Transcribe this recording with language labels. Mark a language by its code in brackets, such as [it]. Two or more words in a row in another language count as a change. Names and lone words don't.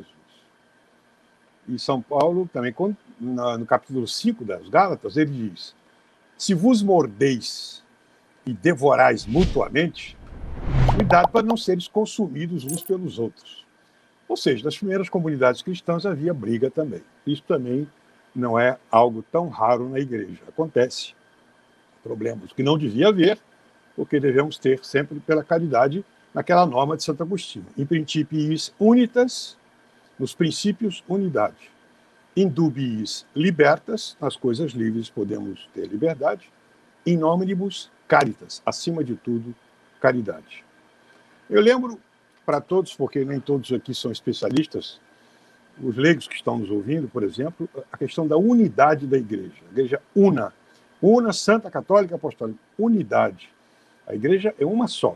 [pt] E São Paulo também, no capítulo 5 das Gálatas, ele diz: se vos mordeis e devorais mutuamente, cuidado para não seres consumidos uns pelos outros. Ou seja, nas primeiras comunidades cristãs havia briga também. Isso também não é algo tão raro na igreja. Acontece. Problemas que não devia haver, porque devemos ter sempre pela caridade naquela norma de Santo Agostinho. [la] In principiis unitas, [pt] nos princípios, unidade. [la] In dubiis libertas, [pt] nas coisas livres podemos ter liberdade. [la] In nominibus caritas, [pt] acima de tudo, caridade. Eu lembro para todos, porque nem todos aqui são especialistas, os leigos que estão nos ouvindo, por exemplo, a questão da unidade da igreja. A igreja una, santa, católica, apostólica, unidade. A igreja é uma só.